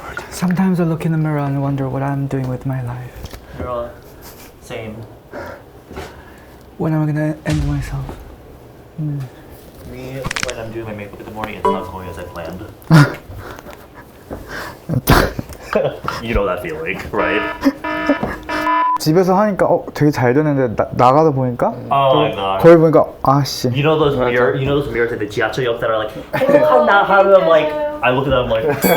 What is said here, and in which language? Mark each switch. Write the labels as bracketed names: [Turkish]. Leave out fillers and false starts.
[English] Sometimes I look in the mirror and wonder what I'm doing with my life. Girl, same. When am I gonna end myself? Me, when I'm doing my makeup in the morning, it's not going as I planned. You know that feeling, right? [Korean] 집에서 하니까 되게 잘 되는데 나가다 보니까 [English] Oh my god. [Korean] 거울 보니까 아씨. [English] You know those mirrors at the 지하철역 that are like, I'm like, I look at them like,